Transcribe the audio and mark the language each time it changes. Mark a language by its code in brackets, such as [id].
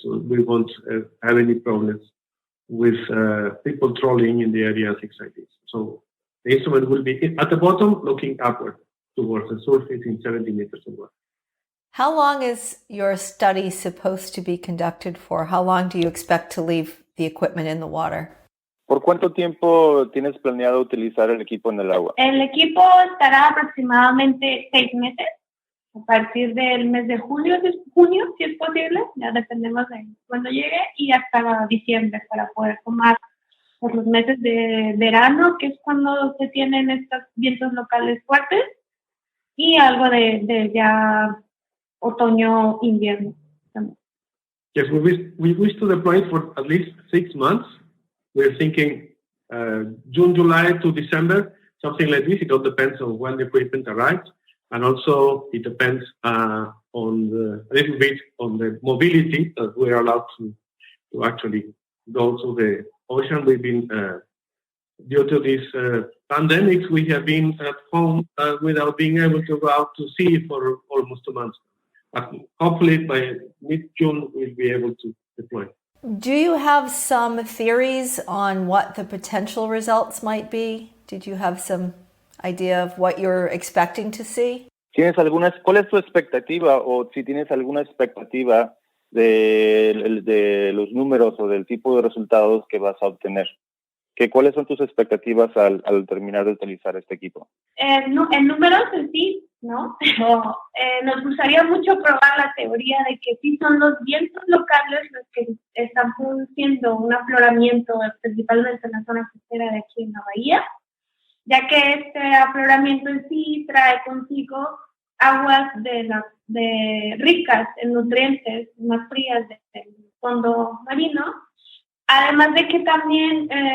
[en] So we won't have any problems with people trolling in the area and things like this. So the instrument will be at the bottom, looking upward towards the surface in 70 meters of water. How long is your study supposed to be conducted for? How long do you expect to leave the equipment in the water? [es] ¿Por cuánto tiempo tienes planeado utilizar el equipo en el agua? El equipo estará aproximadamente 6 meses, a partir del mes de junio, si es posible, ya dependemos de cuando llegue, y hasta diciembre para poder tomar por los meses de verano, que es cuando se tienen estos vientos locales fuertes, y algo de ya otoño, invierno también. [en] Yes, we wish to deploy it for at least 6 months. We're thinking June, July to December, something like this. It all depends on when the equipment arrives. And also it depends a little bit on the mobility that we're allowed to actually go to the ocean. We've been, due to this pandemic, we have been at home without being able to go out to sea for almost 2 months. But hopefully by mid-June, we'll be able to deploy. Do you have some theories on what the potential results might be? Did you have some idea of what you're expecting to see? [es] ¿Cuál es tu expectativa, o si tienes alguna expectativa de los números o del tipo de resultados que vas a obtener? ¿Cuáles son tus expectativas al terminar de utilizar este equipo? En números en sí, ¿no? Pero nos gustaría mucho probar la teoría de que sí son los vientos locales los que están produciendo un afloramiento, principalmente en la zona costera de aquí en la bahía, ya que este afloramiento en sí trae consigo aguas ricas en nutrientes, más frías del fondo marino, además de que también